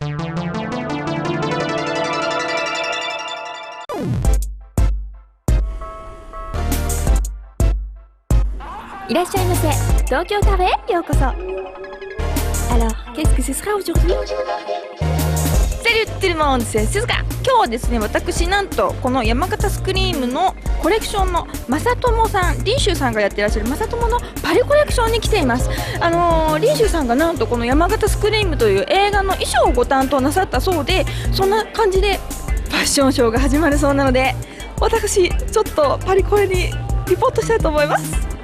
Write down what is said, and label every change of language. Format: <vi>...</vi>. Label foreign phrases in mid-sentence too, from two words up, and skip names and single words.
<fr>Alors, qu'est-ce que ce sera aujourd'hui? Salut tout le monde, c'est Suzuka。</fr> <ja>今日はですね、私なんとこの山形スクリームのコレクションの正友さん、林州さんがやってらっしゃる正友のパリコレクションに来ています。林州さんがなんとこの山形スクリームという映画の衣装をご担当なさったそうで、そんな感じでファッションショーが始まるそうなので、私ちょっとパリコレにリポートしたいと思います。</ja>